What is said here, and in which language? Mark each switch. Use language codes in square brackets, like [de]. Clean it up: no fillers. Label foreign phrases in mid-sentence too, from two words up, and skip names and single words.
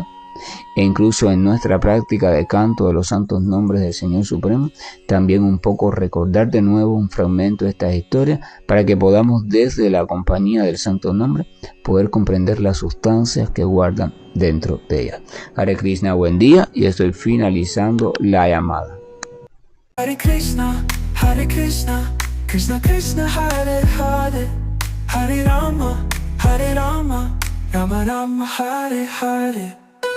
[es] E incluso en nuestra práctica de canto de los santos nombres del Señor Supremo, también un poco recordar de nuevo un fragmento de estas historias para que podamos desde la compañía del santo nombre poder comprender las sustancias que guardan dentro de ellas. Hare Krishna, buen día, y estoy finalizando la llamada. [sa] हरे कृष्ण, कृष्ण कृष्ण, हरे हरे, हरे राम, राम राम, हरे हरे.